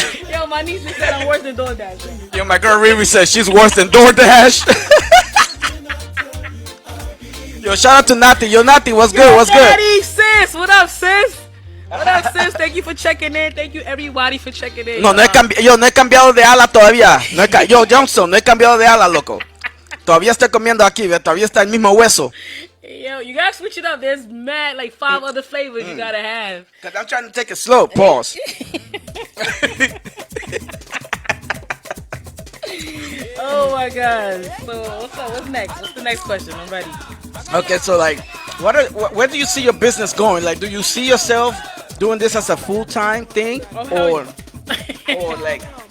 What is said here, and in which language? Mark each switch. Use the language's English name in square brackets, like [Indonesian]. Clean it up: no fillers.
[English] Yo, my niece just said I'm worse than DoorDash. Yo, my girl Riri says she's worse than DoorDash. Yo, shout out to Nati. Yo, Nati, what's good? What's good? Daddy, sis, what up, sis? What up, sis? Thank you for checking in. Thank you, everybody, for checking in. [Spanish] No, yo, no he cambiado de ala todavía. Yo, Johnson, no he cambiado de ala, loco. Todavía estoy comiendo aquí, todavía está el mismo hueso. [English] Yo, you gotta switch it up. There's mad, like 5 other flavors you gotta have. Cause I'm trying to take it slow. Pause. Oh my god. So what's up? What's next? What's the next question? I'm ready. Okay, so like, where do you see your business going? Like, do you see yourself doing this as a full-time thing, or like?